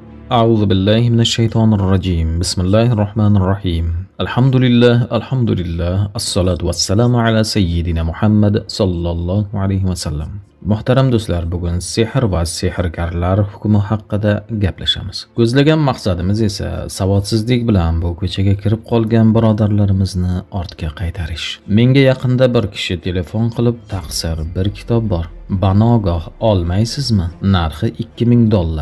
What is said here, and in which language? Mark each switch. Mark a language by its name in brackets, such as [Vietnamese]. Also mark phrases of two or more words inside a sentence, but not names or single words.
[Arabic] أعوذ بالله من الشيطان الرجيم بسم الله الرحمن الرحيم الحمد لله الصلاة والسلام على سيدنا محمد صلى الله عليه وسلم. [Uzbek] Muhtaram do'stlar, bugun sehr va sehrgarlar hukmi haqida gaplashamiz. Ko'zlagan maqsadimiz esa savodsizlik bilan bu ko'chaga kirib qolgan birodarlarimizni ortga qaytarish. Menga yaqinda bir kishi telefon qilib, "Taqsir, bir kitob bor. Banogoh olmaysizmi? Narxi $2000.